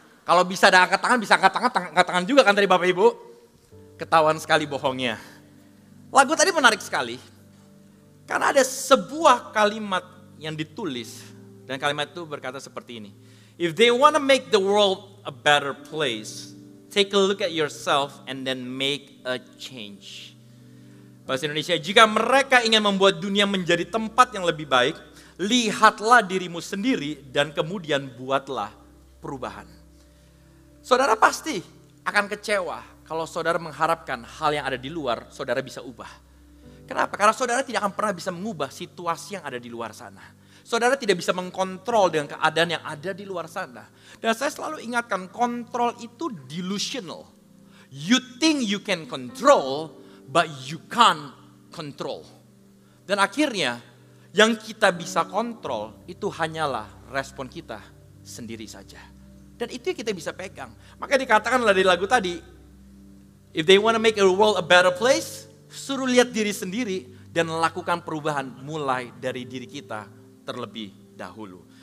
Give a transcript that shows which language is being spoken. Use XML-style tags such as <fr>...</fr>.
<id>Kalau bisa ada angkat tangan, bisa angkat tangan juga kan tadi Bapak Ibu. Ketahuan sekali bohongnya. Lagu tadi menarik sekali, karena ada sebuah kalimat yang ditulis, dan kalimat itu berkata seperti ini.</id> <en>If they want to make the world a better place, take a look at yourself and then make a change.</en> <id>Bahasa Indonesia, jika mereka ingin membuat dunia menjadi tempat yang lebih baik, lihatlah dirimu sendiri dan kemudian buatlah perubahan. Saudara pasti akan kecewa kalau saudara mengharapkan hal yang ada di luar, saudara bisa ubah. Kenapa? Karena saudara tidak akan pernah bisa mengubah situasi yang ada di luar sana. Saudara tidak bisa mengkontrol dengan keadaan yang ada di luar sana. Dan saya selalu ingatkan, kontrol itu delusional.</id> <en>You think you can control, but you can't control.</en> <id>Dan akhirnya, yang kita bisa kontrol itu hanyalah respon kita sendiri saja. Dan itu yang kita bisa pegang. Makanya dikatakanlah dari lagu tadi,</id> <en>if they want to make a world a better place,</en> <id>suruh lihat diri sendiri dan lakukan perubahan mulai dari diri kita terlebih dahulu.</id>